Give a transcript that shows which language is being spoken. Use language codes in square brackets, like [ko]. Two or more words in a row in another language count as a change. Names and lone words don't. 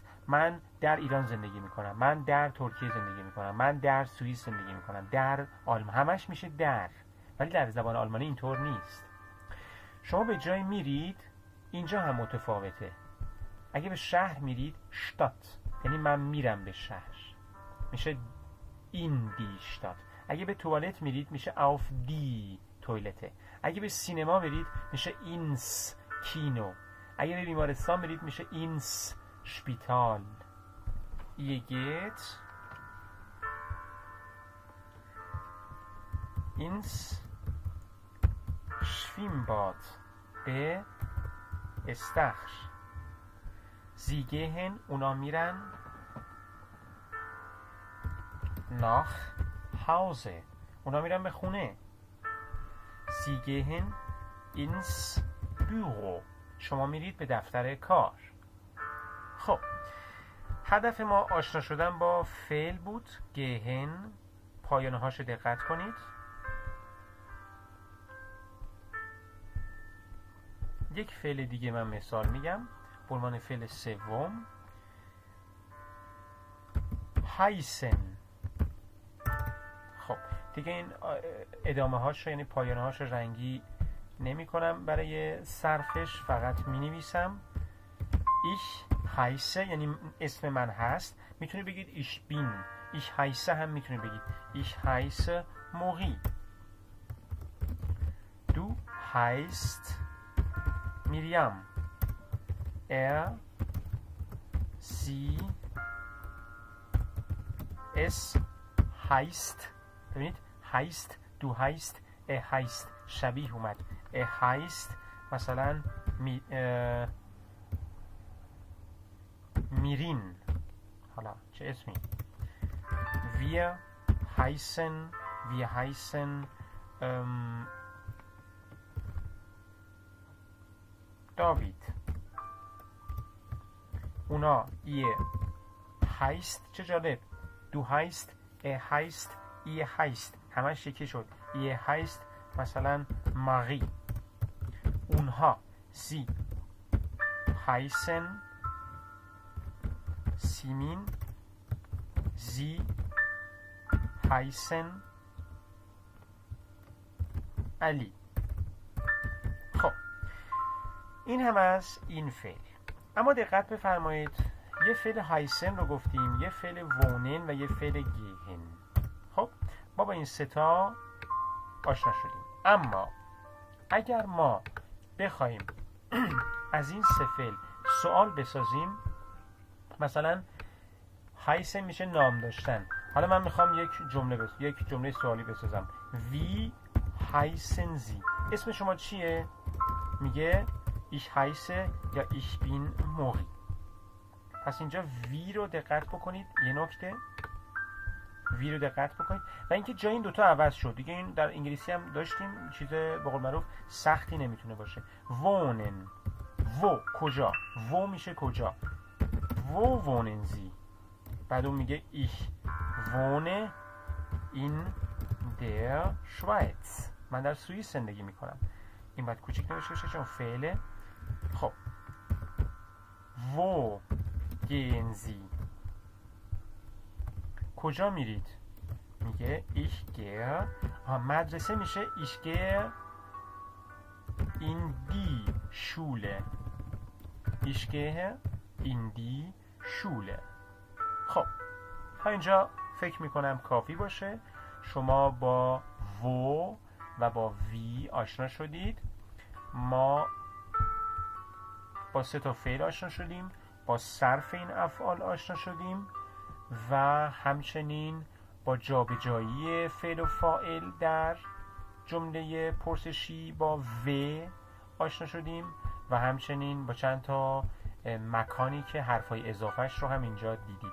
[fa] من در ایران زندگی میکنم، من در ترکیه زندگی میکنم، من در سوئیس زندگی میکنم، در آلمان، همش میشه در، ولی در زبان آلمانی اینطور نیست. شما به جای میرید، اینجا هم متفاوته. [de] اگه به شهر میرید شتات، یعنی من میرم به شهر، میشه in die Stadt. [fa] اگه به توالت میرید میشه [de] auf die Toilette. [fa] اگه به سینما برید میشه [de] ins Kino. [fa] اگه به بیمارستان برید میشه [de] ins Spital. ihr geht ins Schwimmbad [fa] به استخر. [de] sie gehen [fa] اونا میرن [de] nach Hause [fa] اونا میرن به خونه. [de] sie gehen ins Büro [fa] شما میرید به دفتر کار. خب هدف ما آشنا شدن با فعل بود. gehen پایانه هاشو دقت کنید. یک فعل دیگه من مثال میگم به عنوان فعل سوم. [de] heißen. [fa] خب دیگه این ادامه هاش یعنی پایانه هاش رنگی نمی کنم برای صرفش، فقط می نویسم. [de] ich heiße [fa] یعنی اسم من هست، میتونی بگید [de] ich bin. ich heiße [fa] هم میتونی بگید [de] ich heiße Maurice. du heißt Miriam. sie es heißt. ببینید heißt du heißt heißt [fa] شبیه اومد. heißt مثلا میرین. حالا چه اسمی؟ [de] wir heißen [fa] داوید. [de] اونا ihr heißt. [fa] چه جالب. [de] du heißt heißt ihr heißt [fa] همش یکی شد. [de] ihr heißt مثلا ماری. اونها sie heißen سیمین. sie heißen علی. [fa] خب این هم از این فعل. اما دقت بفرمایید یه فعل هایسن رو گفتیم، یه فعل وونن و یه فعل گیهن. خب ما با این ستا آشنا شدیم. اما اگر ما بخوایم از این سه فعل سوال بسازیم، مثلا هایسن میشه نام داشتن. حالا من میخوام یک جمله سوالی بسازم. [de] wie heißen Sie؟ [fa] اسم شما چیه؟ میگه [de] ich heiße [fa] یا [de] ich bin Mori. [fa] پس اینجا وی رو دقت بکنید. یه نکته وی رو دقت بکنید و اینکه جای این دوتا عوض شد. دیگه این در انگلیسی هم داشتیم، چیز به قول معروف سختی نمیتونه باشه. wohnen و کجا، و میشه کجا. [de] wo wohnen Sie؟ [fa] بعد اون میگه [de] ich wohne in der Schweiz. [fa] من در سوئیس زندگی میکنم. این باید کوچیک نوشته بشه چون فعله. [de] خب wo gehen Sie؟ [fa] کجا میرید؟ میگه [de] ich gehe. [fa] مدرسه میشه [de] ich gehe in die Schule. ich gehe in die Schule. [fa] خب تا اینجا فکر میکنم کافی باشه. شما با wo و با وی آشنا شدید. ما با سه تا فعل آشنا شدیم، با صرف این افعال آشنا شدیم و همچنین با جابجایی فعل و فاعل در جمله پرسشی با و آشنا شدیم و همچنین با چند تا مکانی که حرفای اضافهش رو هم اینجا دیدید.